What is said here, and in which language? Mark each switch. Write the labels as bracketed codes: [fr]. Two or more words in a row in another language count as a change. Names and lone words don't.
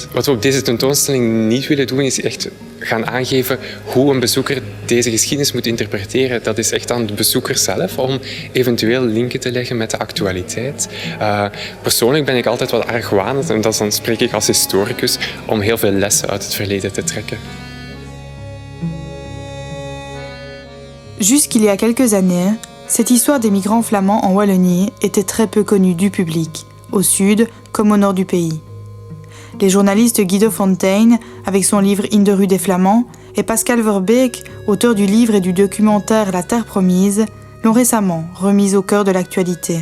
[nl] Wat we op deze tentoonstelling niet willen doen, is echt gaan aangeven hoe een bezoeker deze geschiedenis moet interpreteren. Dat is echt aan de bezoeker zelf om eventueel linken te leggen met de actualiteit. Persoonlijk ben ik altijd wat argwanend, en dan spreek ik als historicus, om heel veel lessen uit het verleden te trekken. [fr] Jusqu'il y a quelques années, cette histoire des migrants flamands en Wallonie était très peu connue du public, au sud comme au nord du pays. Les journalistes Guido Fontaine, avec son livre In de rue des Flamands, et Pascal Verbeek, auteur du livre et du documentaire La Terre Promise, l'ont récemment remise au cœur de l'actualité.